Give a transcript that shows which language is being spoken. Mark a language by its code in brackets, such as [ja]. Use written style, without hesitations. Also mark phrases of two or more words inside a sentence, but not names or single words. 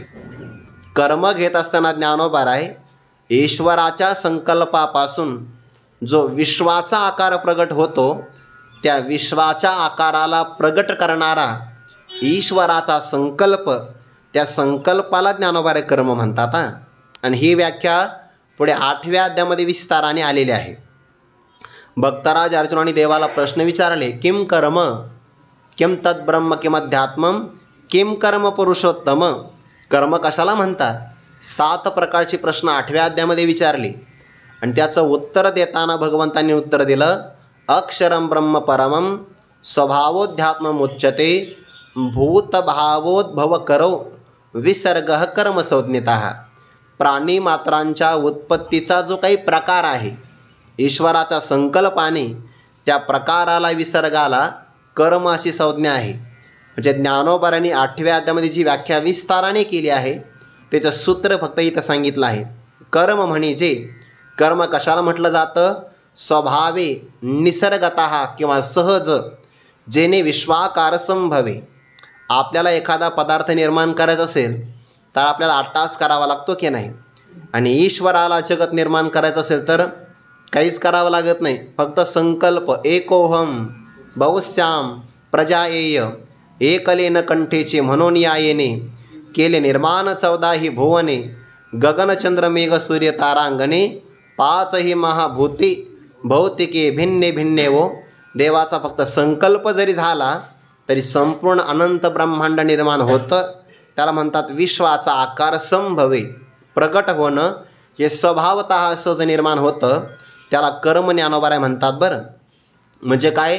[mr] कर्म घेत असताना ज्ञानोबाराय ईश्वराच्या संकल्पापासून जो विश्वाचा आकार प्रगट होतो, त्या विश्वाच्या आकाराला प्रगट करणारा ईश्वराचा संकल्प, त्या संकल्पाला ज्ञानोबाराय कर्म म्हणतात. आणि ही व्याख्या पुढे 8व्या अध्यायामध्ये विस्ताराने आलेली आहे. भक्तराज अर्जुनाने देवाला प्रश्न विचारले, [sa] किम कर्म, किम तद्ब्रह्म, किम अध्यात्मम, किम कर्म पुरुषोत्तम. [mr] कर्म कशाला म्हणतात? 7 प्रकारचे प्रश्न 8व्या अध्यायामध्ये विचारले आणि त्याचं उत्तर देताना भगवंतांनी उत्तर दिलं, [sa] अक्षरम ब्रह्म परमम स्वभावोध्यात्मम उच्यते भूतभावोद्भव करो विसर्ग कर्म संज्ञितः. [mr] प्राणी मात्रांच्या उत्पत्तीचा जो काही प्रकार आहे, ईश्वराच्या संकल्पाने त्या प्रकाराला विसर्गाला कर्म अशी संज्ञा आहे. म्हणजे ज्ञानोबारांनी 8व्या अध्यायामध्ये जी व्याख्या विस्ताराने केली आहे त्याचं सूत्र फक्त इथं सांगितलं आहे. कर्म म्हणजे कर्म कशाला म्हटलं जातं? स्वभावे निसर्गतः किंवा सहज जेणे विश्वाकार संभवे. आपल्याला एखादा पदार्थ निर्माण करायचा असेल तर आपल्याला अट्टास करावा लागतो की नाही? आणि ईश्वराला जगत निर्माण करायचं असेल तर काहीच करावं लागत नाही, फक्त संकल्प. [sa] एकोहम बहुश्याम प्रजाएय [mr] एकलेन कंठेचे म्हणून या येणे केले निर्माण 14 भुवने गगनचंद्र मेघ सूर्य तारांगणे 5 महाभूती भौतिके भिन्ने भिन्ने. वो देवाचा फक्त संकल्प जरी झाला तरी संपूर्ण अनंत ब्रह्मांड निर्माण होतं. त्याला म्हणतात विश्वाचा आकार संभवे. प्रगट होणं हे स्वभावतः सहज निर्माण होतं, त्याला कर्म ज्ञानोबा म्हणतात. बरं, म्हणजे काय?